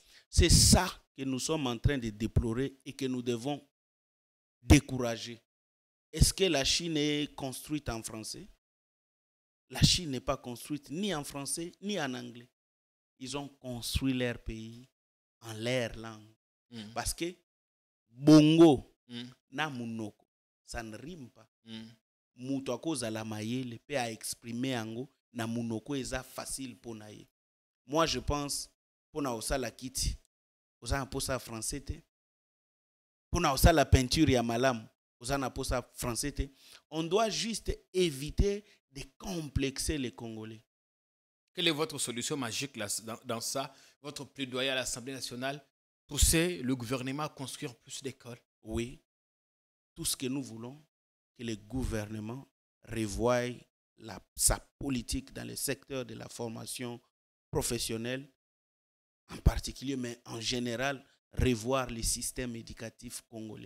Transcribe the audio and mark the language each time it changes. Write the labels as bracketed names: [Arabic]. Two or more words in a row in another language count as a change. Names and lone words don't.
[French] C'est ça que nous sommes en train de déplorer et que nous devons décourager. Est-ce que la Chine est construite en français? La Chine n'est pas construite ni en français ni en anglais. Ils ont construit leur pays en leur langue. Parce que [Lingala] bongo na munoko, [French] ça ne rime pas. [Lingala] Mutu akozala mayele pe a exprimer ango na munoko eza [French] facile pour [Lingala] naye. [French] Moi je pense pour [Lingala] na osala kiti, oza na posa français te. Pour na osala peinture ya malamu, oza na posa français te. [French] On doit juste éviter de complexer les Congolais. Quelle est votre solution magique là, dans ça? Votre plaidoyer à l'Assemblée nationale? Pousser le gouvernement à construire plus d'écoles? Oui. Tout ce que nous voulons, que le gouvernement revoie sa politique dans le secteur de la formation professionnelle, en particulier, mais en général, revoir le système éducatif congolais.